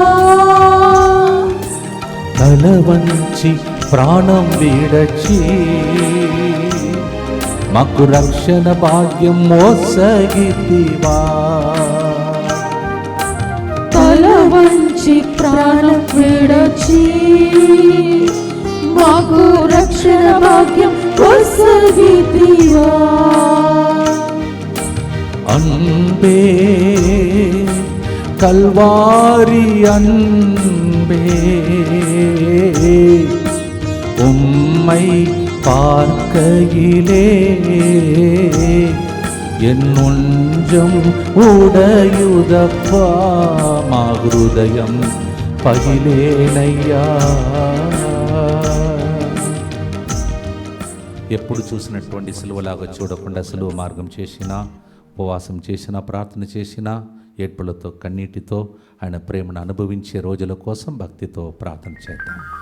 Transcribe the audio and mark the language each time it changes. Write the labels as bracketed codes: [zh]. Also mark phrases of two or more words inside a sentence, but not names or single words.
[te] తల వంచి ప్రాణం విడచి మాకు రక్షణ భాగ్యం మోసగితివా. తల వంచి ప్రాణం విడచి మాకు రక్షణ భాగ్యం కొసగితివా. [ta] அன்பே கல்வாரி அன்பே உம்மை பார்க்கையிலே என் நெஞ்சம் உடையுதப்பா. [te] మా హృదయం పగిలేనయ్యా. ఎప్పుడు చూసినటువంటి సిలువలాగా చూడకుండా సిలువ మార్గం చేసినా, ఉపవాసం చేసినా, ప్రార్థన చేసినా, ఏడ్పులతో కన్నీటితో ఆయన ప్రేమను అనుభవించే రోజుల కోసం భక్తితో ప్రార్థన చేద్దాం.